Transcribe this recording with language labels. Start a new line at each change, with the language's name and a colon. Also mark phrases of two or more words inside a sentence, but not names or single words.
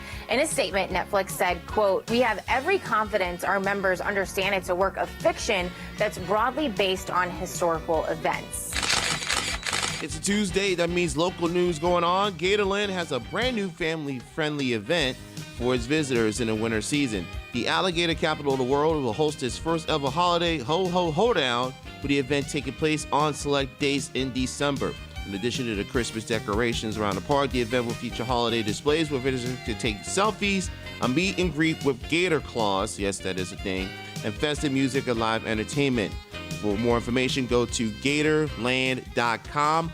English: In a statement, Netflix said, quote, "We have every confidence our members understand it's a work of fiction that's broadly based on historical events." It's a Tuesday. That means local news going on. Gatorland has a brand new family-friendly event for its visitors in the winter season. The alligator capital of the world will host its first ever holiday ho-ho-hoedown, with the event taking place on select days in December. In addition to the Christmas decorations around the park, the event will feature holiday displays where visitors can take selfies, a meet and greet with gator claws, yes, that is a thing, and festive music and live entertainment. For more information, go to Gatorland.com.